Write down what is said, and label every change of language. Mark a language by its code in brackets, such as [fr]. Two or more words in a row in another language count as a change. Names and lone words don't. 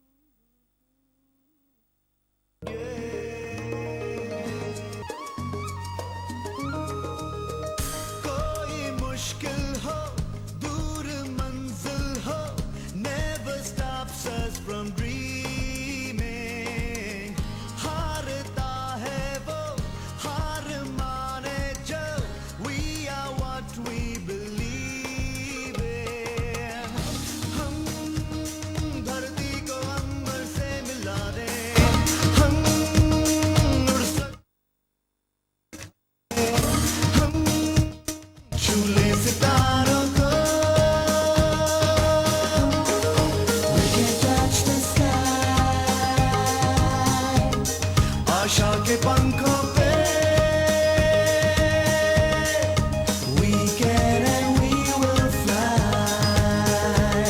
[en] Never stops us from dreaming. [hi] Harta hai wo, har mane jo. [en] We are what we believe in. [hi] Hum dharti ko ambar se mila de. Hum ud sakte. Hum chule sitaron ko. आशा के पंखों पे [en] we can and we will fly.